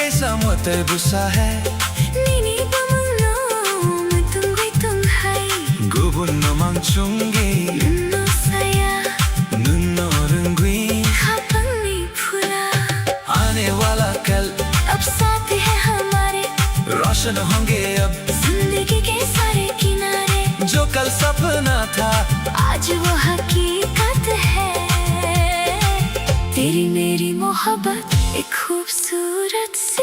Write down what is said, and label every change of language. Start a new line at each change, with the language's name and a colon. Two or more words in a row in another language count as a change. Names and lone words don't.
Kok Borok: mote busa hai Nini pamulong matunggoy tunghay Gubun no mangchungi Nuno saya Nuno rungui habang ni phula
Hindi: आने वाला कल अब साथ है हमारे रोशन होंगे अब जिंदगी के सारे किनारे जो कल सपना था आज वो हकीकत है तेरी मेरी मोहब्बत एक खूबसूरत सी